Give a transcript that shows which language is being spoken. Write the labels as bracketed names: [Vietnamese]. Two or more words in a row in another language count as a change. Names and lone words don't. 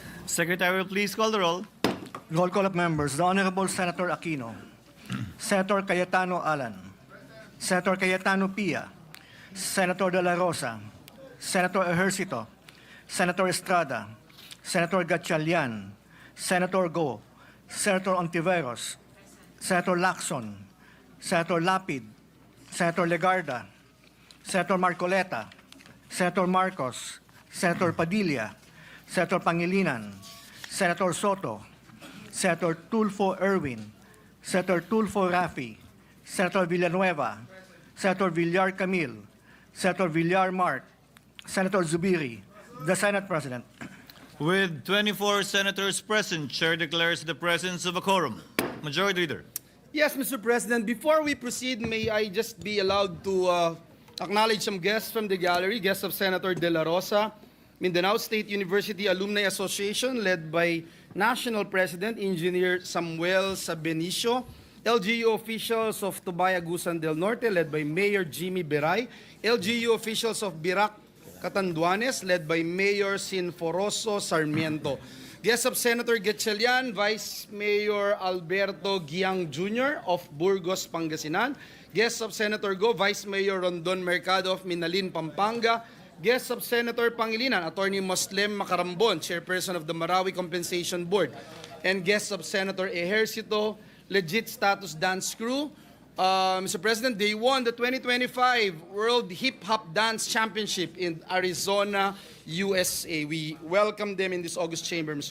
[English] Secretary, please call the roll. Roll call of members. The Honorable Senator Aquino. Senator Cayetano Alan. Senator Cayetano Pia. Senator De La Rosa. Senator Ejercito. Senator Estrada. Senator Gatchalian. Senator Go. Senator Ontiveros. Senator Lacson. Senator Lapid. Senator Legarda. Senator Marcoleta. Senator Marcos. Senator Padilla. Senator Pangilinan. Senator Sotto. Senator Tulfo Erwin, Senator Tulfo Rafi, Senator Villanueva, Senator Villar Camille, Senator Villar Mark, Senator Zubiri. The Senate President. With 24 senators present, Chair declares the presence of a quorum. Majority Leader. Yes, Mr. President. Before we proceed, may I just be allowed to acknowledge some guests from the gallery, guests of Senator De La Rosa, Mindanao State University Alumni Association, led by National President Engineer Samuel Sabenicio, LGU officials of Tubayagusan del Norte, led by Mayor Jimmy Beray, LGU officials of Birac Catanduanes, led by Mayor Sinforoso Sarmiento. Guests of Senator Gatchalian, Vice Mayor Alberto Giang Jr. of Burgos, Pangasinan. Guests of Senator Go, Vice Mayor Rondon Mercado of Minalin, Pampanga. Guests of Senator Pangilinan, Attorney Moslem Macarambon, Chairperson of the Marawi Compensation Board. And guests of Senator Ejercito, Legit Status Dance Crew. Mr. President, they won the 2025 World Hip Hop Dance Championship in Arizona, USA. We welcome them in this August chamber, Mr.